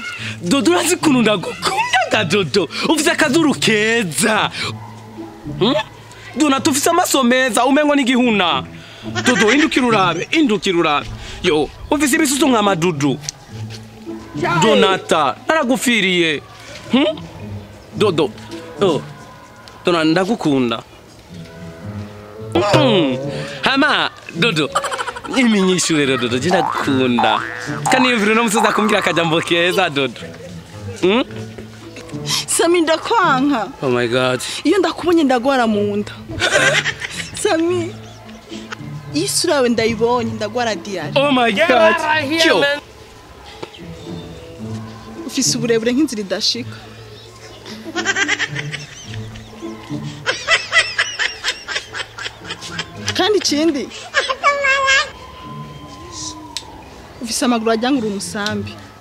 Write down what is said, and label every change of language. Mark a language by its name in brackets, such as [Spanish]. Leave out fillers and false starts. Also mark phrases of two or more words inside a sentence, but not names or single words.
[Kinyarwanda] Dodo urazi kuntu ndagukunda Dodo ufite akazuru keza Donata ufite amaso meza umengo n'igihuna Dodo indukira urabe yo ufite ibisusu nka madudu Donata naragufiriye Dodo Donata ndagukunda hama Dodo iminyishure Dodo ndagukunda kandi iviro no musoza kumbwira akajambo keza Dodo [Rundi] Sami ndakwanka [English] oh my god [Rundi] iyo ndakubonye ndagwara mu nda Sami isura yawe ndayibonye ndagwara diare [English] oh my god yo [Rundi] ufise uburebure nk'inzira idashika kandi ikindi ufise amaguru ajyanga umusambi